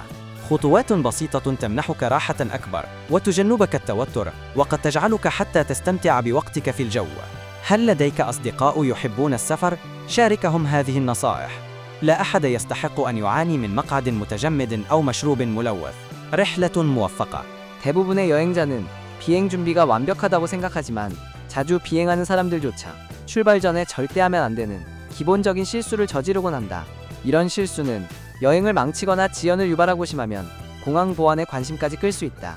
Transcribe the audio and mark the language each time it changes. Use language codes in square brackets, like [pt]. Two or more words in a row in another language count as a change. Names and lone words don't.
[ar] خطوات بسيطة تمنحك راحة أكبر وتجنبك التوتر، وقد تجعلك حتى تستمتع بوقتك في الجو. هل لديك أصدقاء يحبون السفر؟ شاركهم هذه النصائح. لا أحد يستحق أن يعاني من مقعد متجمد أو مشروب ملوث. رحلة موفقة. [ko] 대부분의 여행자는 비행 준비가 완벽하다고 생각하지만 자주 비행하는 사람들조차 출발 전에 절대 하면 안 되는 기본적인 실수를 저지르곤 한다. 이런 실수는 여행을 망치거나 지연을 유발하고 심하면 공항 보안에 관심까지 끌 수 있다.